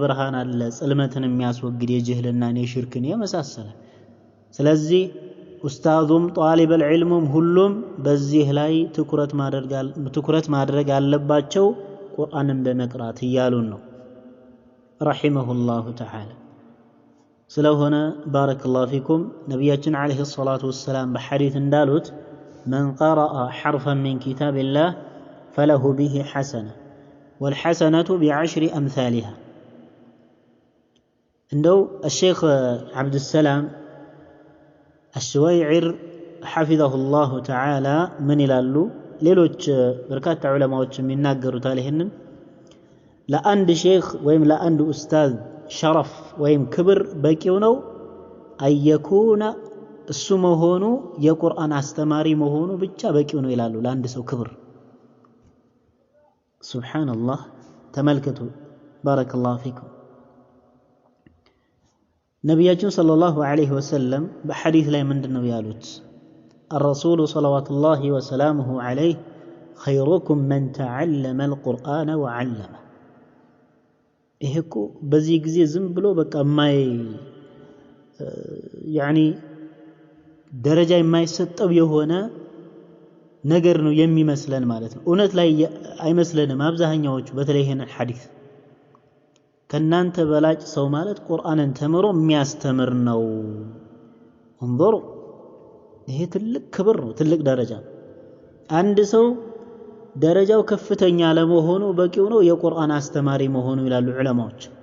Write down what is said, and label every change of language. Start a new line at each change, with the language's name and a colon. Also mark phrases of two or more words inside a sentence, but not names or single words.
Amharic: ብርሃን አለ ጽልመትን የሚያስወግድ የጅህልናን የሽርክን የመሳሰለ ስለዚህ ኡስታዙም
Arabic: طالب العلم
Amharic: ሁሉም በዚህ ላይ ትኩረት ማድረግ አለባቸው ቁርአንን በመቅራት እያሉን ነው
Arabic: رحمه الله تعالى
Amharic: ስለሆነ
Arabic: بارك الله فيكم
Amharic: ነቢያችን
Arabic: عليه الصلاة والسلام
Amharic: በሐዲስ እንዳሉት
Arabic: من قرأ حرفا من كتاب الله فله به حسنة والحسنة بعشر أمثالها عنده الشيخ عبد السلام الشويعر حفظه الله تعالى من يلالو
Amharic: ሌሎች በርካታ ዑለማዎች የሚናገሩት አለህንን ለአንድ ሼክ ወይም ለአንድ ኡስታዝ ሸረፍ ወይም ክብር በቂው ነው አየኩና እሱ መሆኑ የቁርአን አስተማሪ መሆኑ ብቻ በቂው ነው ይላሉ ለአንድ ሰው ክብር ሱብሃንአላህ ተመልከቱ
Arabic: بارك الله فيكم
Amharic: ነብያችን
Arabic: صلى الله عليه وسلم
Amharic: በሐዲስ ላይ ምንድነው ያሉት
Arabic: الرسول صلوات الله وسلامه عليه خيركم من تعلم القرآن وعلمه
Amharic: ይሄኮ በዚህ ጊዜ ዝም ብሎ በቃ يعني ደረጃ የማይሰጠው የሆነ ነገር ነው የሚመስለን ማለት ነው እውነት ላይ አይመስለንም አብዛኛዎቹ በተለይ ይሄን ሐዲስ ከናንተ በላጭ ሰው ማለት ቁርአንን ተምሮ የሚያስተምር ነው انظروا ይሄ ትልቅ ክብር ነው ትልቅ ደረጃ አንድ ሰው ደረጃው ከፍተኛ ለመሆኑ በቂው ነው የቁርአን አስተማሪ መሆኑ ይላሉ ዑለማዎች